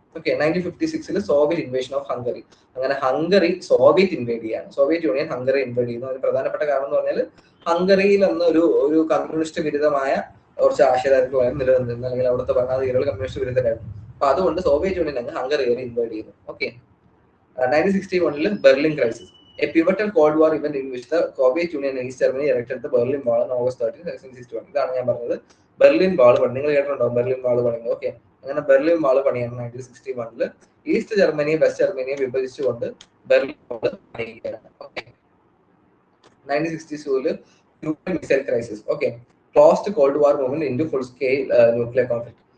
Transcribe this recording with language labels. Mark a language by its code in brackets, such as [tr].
[ml] Okay, 1956 Soviet invasion of Hungary. അങ്ങനെ Hungary Soviet inward ചെയ്യാണ്, Soviet union Hungary inward ചെയ്യുന്നു. അതിന് പ്രധാനപ്പെട്ട കാരണം എന്ന് പറഞ്ഞാൽ ഹംഗറിയിൽ അന്ന് ഒരു കമ്മ്യൂണിസ്റ്റ് വിരുദ്ധമായ കുറച്ച് ആശയധാരകളായിരുന്നു നിലനിന്നിരുന്നത്, അല്ലെങ്കിൽ അവിടുത്തെ ഭരണാധികാരികൾ കമ്മ്യൂണിസ്റ്റ് വിരുദ്ധരായിരുന്നു. അപ്പൊ അതുകൊണ്ട് സോവിയറ്റ് യൂണിയൻ അങ്ങ് ഹംഗറി ഇൻവേഡ് ചെയ്യുന്നു. [en] Okay, 1961 Berlin crisis, a pivotal Cold War event in which the Soviet Union and East Germany erected the Berlin Wall on August 13, 1961. [ml] ഇതാണ് ഞാൻ പറഞ്ഞത്, ബെർലിൻ വാൾ പണി. നിങ്ങൾ കേട്ടിട്ടുണ്ടോ ബെർലിൻ വാൾ പണിയുന്നത്? ഓക്കെ, അങ്ങനെ ബെർലിൻ വാൾ പണിയാണ് 1961 east ജർമ്മനിയെ west ജർമ്മനിയെ വിഭജിച്ചുകൊണ്ട് Berlin wall പണിയുകയാണ്. Okay, 1962 Cuban missile crisis. [en] Okay, closed cold war movement into full scale nuclear conflict.